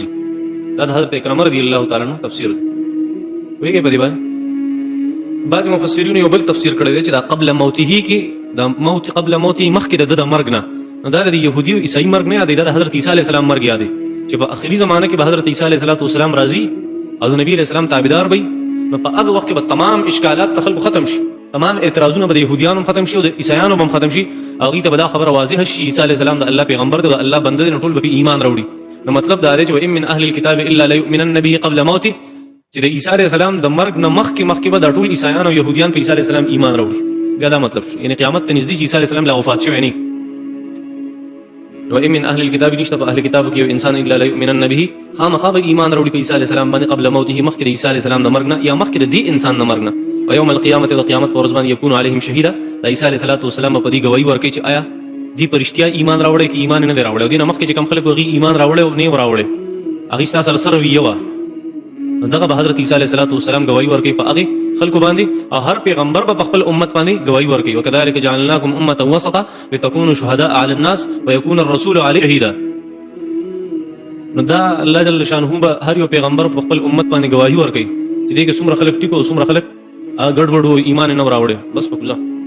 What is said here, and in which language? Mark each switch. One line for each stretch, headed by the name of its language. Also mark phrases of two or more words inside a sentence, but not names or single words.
Pashto: دا د حضرت اکرم رضی الله تعالی عنہ تفسیر دی. وایي په دې باندې بعض مفسرین یو بل تفسیر کړی دی چې دا
Arabic: قبل موته
Pashto: کې دا موت
Arabic: قبل موته
Pashto: مخکې د مرګ نه دا د يهودي او عیسائی مرګ نه یاد دی دا حضرت عیسی علیه السلام مرګ یاد دی چې په اخري زمانه کې به حضرت عیسی علیه السلام راځي او نبی علیہ السلام تابعدار وي نو په هغه وخت کې به تمام اشکالات تخلق ختم شي تمام اعتراضونه به يهوديانو ختم شي او د عیسایانو هم ختم شي او غي ته به دا خبره واضح شي عیسی علیه السلام د الله پیغمبر دی او الله بنده دی ټول به ایمان راوړي. نو مطلب دا دی چې
Arabic: ان من اهل الكتاب الا لا يؤمنن به قبل موته
Pashto: چې د عیسی علیه السلام د مرګ نه مخکې به د ټول عیسایان او يهوديان په عیسی علیه السلام ایمان راوړي. بیا دا مطلب یعنی قیامت ته نږدې عیسی علیه السلام لا وفات شوی نه.
Arabic: وإن من أهل الكتاب
Pashto: نشته په أهل کتاب کې انسان
Arabic: الا لا يؤمنن به
Pashto: خامخا به ایمان راوړي په عیسی علیه السلام باندې
Arabic: قبل موته
Pashto: مخکې د عیسی علیه السلام د مرګ نه یا مخکې د دې انسان د مرګ نه. او
Arabic: یوم القیامت
Pashto: د قیامت پر ورځ باندې
Arabic: یکون علیهم شهیدا
Pashto: د عیسی علیه السلام په دې گواہی ورکړي چې آیا دې پرشتیا ایمان راوړي کې ایمان نه راوړي او دې مخکې چې کوم خلک وغي ایمان راوړي او نه راوړي هغه تاسو سره ویوا دغه به حضرت عیسی علیه السلام گواہی ورکړي په هغه خلکو باندې او هر پیغمبر په خپل امت باندې گواہی ورکړي.
Arabic: وکذلک جعلناکم امه وسطا لتكونوا شهداء على الناس ويكون الرسول عليه شهيدا.
Pashto: نو دا الله جل شانه به هر یو پیغمبر په خپل امت باندې گواہی ورکړي چې دې کې څومره خلک ټیکو څومره خلک ګډوډ ایمان نه راوړي. بس په